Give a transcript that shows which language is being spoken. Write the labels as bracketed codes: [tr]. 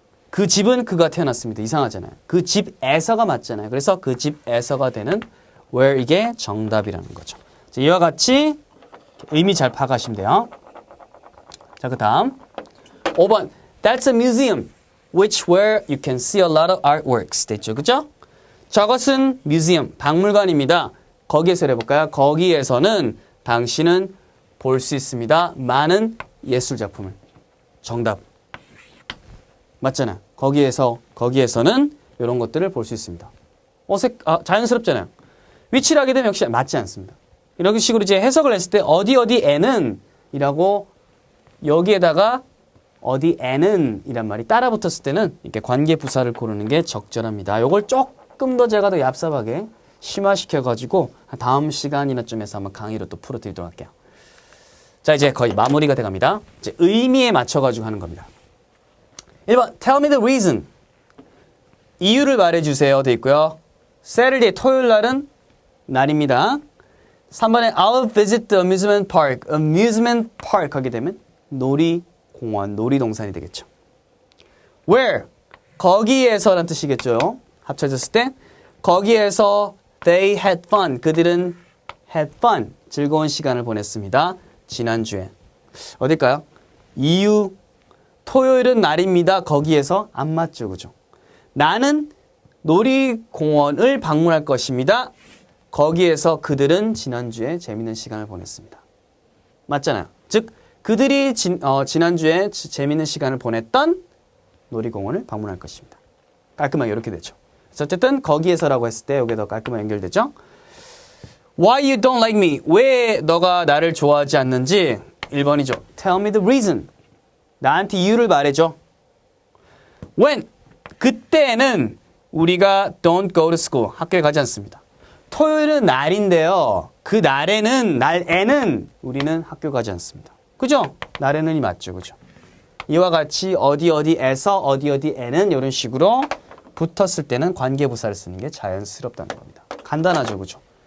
[ko] 그 집은 그가 태어났습니다. 이상하잖아요. 그 집에서가 맞잖아요. 그래서 그 집에서가 되는 where 이게 정답이라는 거죠. 자, 이와 같이 의미 잘 파악하시면 돼요. 자, 그 다음 5번 [en] That's a museum which where you can see a lot of artworks. [ko] 됐죠? 그죠? 저것은 뮤지엄, 박물관입니다. 거기에서 해볼까요? 거기에서는 당신은 볼 수 있습니다. 많은 예술작품을. 정답. 맞잖아요. 거기에서는 이런 것들을 볼 수 있습니다. 자연스럽잖아요. 위치를 하게 되면 역시 맞지 않습니다. 이런 식으로 이제 해석을 했을 때 어디에는 이라고 여기에다가 어디에는 이란 말이 따라 붙었을 때는 이렇게 관계 부사를 고르는 게 적절합니다. 이걸 조금 더 제가 더 얍삽하게 심화시켜가지고 다음 시간이나 쯤에서 한번 강의로 또 풀어드리도록 할게요. 자, 이제 거의 마무리가 돼갑니다. 이제 의미에 맞춰가지고 하는 겁니다. 1번 [en] Tell me the reason. [ko] 이유를 말해주세요. 돼 있고요. Saturday, 토요일 날은 날입니다. [en] 3번에 I'll visit the amusement park. [ko] amusement park 하게 되면 놀이공원, 놀이동산이 되겠죠. Where? 거기에서라는 뜻이겠죠. 합쳐졌을 때 거기에서 [en] they had fun. [ko] 그들은 [en] had fun. [ko] 즐거운 시간을 보냈습니다. 지난주에. 어딜까요? 이유 토요일은 날입니다. 거기에서 안 맞죠. 그죠? 나는 놀이공원을 방문할 것입니다. 거기에서 그들은 지난주에 재밌는 시간을 보냈습니다. 맞잖아요. 즉 그들이 지난주에 재밌는 시간을 보냈던 놀이공원을 방문할 것입니다. 깔끔하게 이렇게 되죠. 그래서 어쨌든 거기에서라고 했을 때 여기에 더 깔끔하게 연결되죠. [en] Why you don't like me? [ko] 왜 너가 나를 좋아하지 않는지 1번이죠. [en] Tell me the reason. [ko] 나한테 이유를 말해줘. [en] When? [ko] 그때는 우리가 [en] don't go to school. [ko] 학교에 가지 않습니다. 토요일은 날인데요. 그 날에는 우리는 학교 가지 않습니다. 그죠? 날에는이 맞죠. 그죠? 이와 같이 어디에서 어디에는 이런 식으로 붙었을 때는 관계부사를 쓰는 게 자연스럽다는 겁니다. 간단하죠. 그죠?